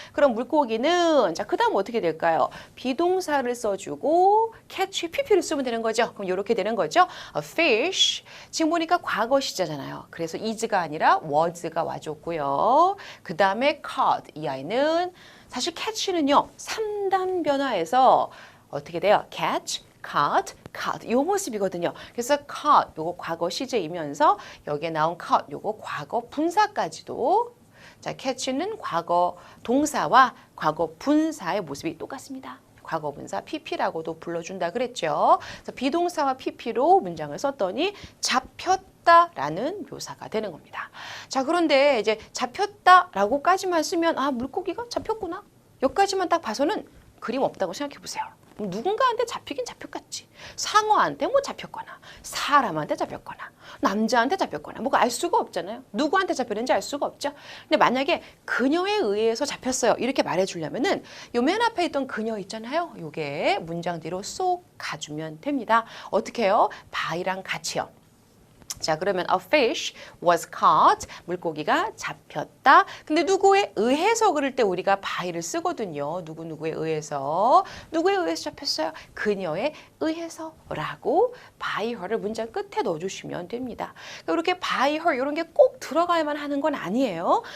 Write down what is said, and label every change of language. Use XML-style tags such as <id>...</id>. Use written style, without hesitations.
<ko>그럼 물고기는 자, 그다음 어떻게 될까요? 비동사를 써주고 catch, pp를 쓰면 되는 거죠. 그럼 이렇게 되는 거죠. A fish. 지금 보니까 과거 시제잖아요. 그래서 is가 아니라 was가 와줬고요. 그 다음에 caught. 이 아이는 사실 catch는요. 3단 변화에서 어떻게 돼요?</ko> <en>catch, caught, caught 요 모습이거든요.</en> <ko>그래서 caught 요거 과거 시제이면서 여기에 나온 caught 요거 과거 분사까지도 자, catch는 과거 동사와 과거 분사의 모습이 똑같습니다. 과거 분사 pp라고도 불러준다 그랬죠. 그래서 비동사와 pp로 문장을 썼더니 잡혔다라는 묘사가 되는 겁니다. 자, 그런데 이제 잡혔다라고까지만 쓰면 아, 물고기가 잡혔구나. 여기까지만 딱 봐서는 그림 없다고 생각해 보세요. 누군가한테 잡히긴 잡혔겠지. 상어한테 뭐 잡혔거나 사람한테 잡혔거나 남자한테 잡혔거나 뭐가 알 수가 없잖아요. 누구한테 잡혔는지 알 수가 없죠. 근데 만약에 그녀에 의해서 잡혔어요. 이렇게 말해주려면은 요 맨 앞에 있던 그녀 있잖아요. 요게 문장 뒤로 쏙 가주면 됩니다. 어떻게 해요? by랑 같이요.</ko> <en>자, 그러면 a fish was caught.</en> <ko>물고기가 잡혔다. 근데 누구에 의해서 그럴 때 우리가 by를 쓰거든요. 누구누구에 의해서. 누구에 의해서 잡혔어요? 그녀에 의해서라고 by her 를 문장 끝에 넣어주시면 됩니다. 이렇게 by her 이런 게 꼭 들어가야만 하는 건 아니에요.</ko>